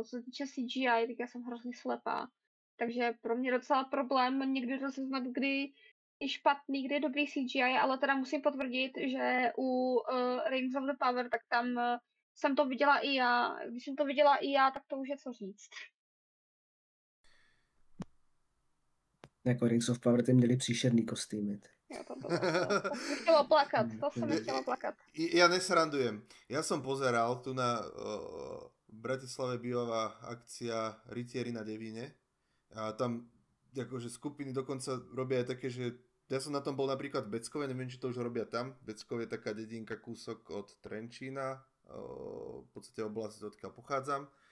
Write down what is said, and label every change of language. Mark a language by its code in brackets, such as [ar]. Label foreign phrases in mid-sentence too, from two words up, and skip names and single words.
[cs] Co se týče CGI, tak já jsem hrozně slepá. Takže pro mě docela problém někdy rozeznat, kdy je špatný, kdy je dobrý CGI, ale teda musím potvrdit, že u Rings of the Power, tak tam jsem to viděla i já. Když jsem to viděla i já, tak to už je co říct. Jako Rings of Power ty měli příšerný kostýmy. Jo, to mi chtělo plakat, to se mi chtělo plakat. [sk] Ja nesrandujem. Ja som pozeral tu na v Bratislave bývavá akcia Rytieri na Devíne a tam akože skupiny dokonca robia aj také, že ja som na tom bol napríklad v Beckove, neviem, či to už robia tam. Beckov je taká dedinka kúsok od Trenčína, v podstate oblasť, odkiaľ pochádzam.